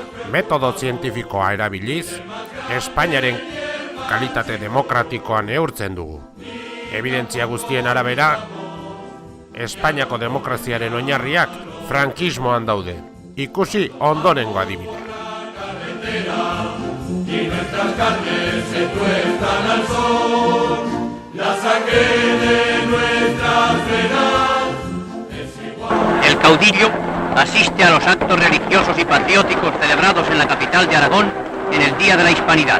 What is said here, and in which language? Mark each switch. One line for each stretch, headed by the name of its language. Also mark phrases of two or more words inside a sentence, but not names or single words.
Basque: Metodo zientifikoa erabiliz, Espainiaren kalitate demokratikoa neurtzen dugu. Evidentzia guztien arabera, Espainiako demokraziaren oinarriak frankismoan daude. Ikusi ondorengo adibidea.
Spanish: El caudillo asiste a los actos religiosos y patrióticos celebrados en la capital de Aragón en el Día de la Hispanidad.